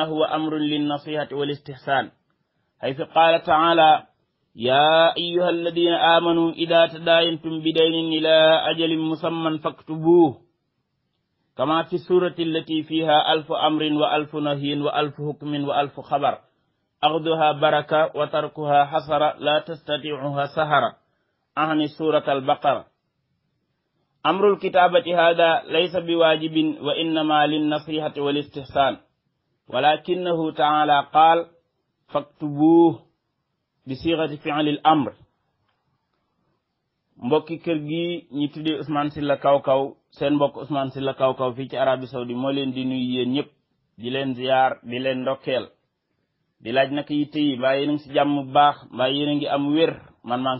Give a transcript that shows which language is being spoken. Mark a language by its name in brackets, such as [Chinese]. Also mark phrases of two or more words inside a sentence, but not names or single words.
[Arabic] هو أمر للنصيحة والاستحسان حيث قال تعالى يا أيها الذين آمنوا إذا تداينتم بدين إلى أجل مسمى فاكتبوه كما في السورة التي فيها 1000 أمر و1000 نهي و1000 حكم و1000 خبر أخذها بركة وتركها حسرة لا تستطيعها سهرة أعني سورة البقرة. أمر الكتابة هذا ليس بواجب وإنما للنصيحة والاستحسان ولكنه تعالى قال فاكتبوه بصيغة فعل الأمر. [Wolof] mbokki kër gi ñi tuddee Ousmane Sylla Kaw Kaw seen mbokk Ousmane Sylla Kaw Kaw fii ci Arabie Saoudi moo leen di nuyu yéen ñëpp di leen ziyaar di leen ndokkeel di laaj naka yitte yi mbaa yéen a ngi si jàmm bu baax mbaa yéen a ngi am wér man maa ngi